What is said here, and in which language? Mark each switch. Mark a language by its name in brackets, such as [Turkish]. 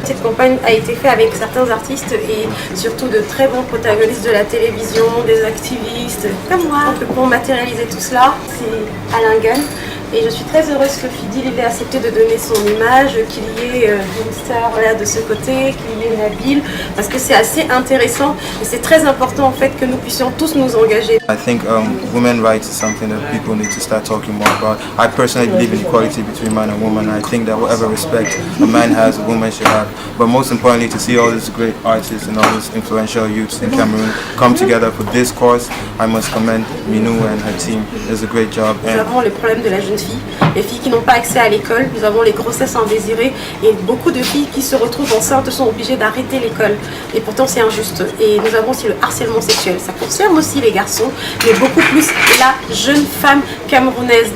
[French] Cette campagne a été faite avec certains artistes et surtout de très bons protagonistes de la télévision, des activistes comme moi. Donc pour matérialiser tout cela, c'est Alengan. Et je suis très heureuse que Fidil ait accepté de donner son image, qu'il y ait une star de ce côté, qu'il y ait Nabil, parce que c'est assez intéressant et c'est très important en fait que nous puissions tous nous engager. [English] I think women's rights is something that people need to start talking more about. I personally believe in equality between man and woman. I think that whatever respect a man has, a woman should have. But most importantly, to see all these great artists and all these influential youths in Cameroon come together for this cause, I must commend Minou and her team. It's a great job. [French] Nous avons le problème de la jeune filles, les filles qui n'ont pas accès à l'école. Nous avons les grossesses indésirées et beaucoup de filles qui se retrouvent enceintes sont obligées d'arrêter l'école. Et pourtant c'est injuste. Et nous avons aussi le harcèlement sexuel. Ça concerne aussi les garçons, mais beaucoup plus la jeune femme camerounaise.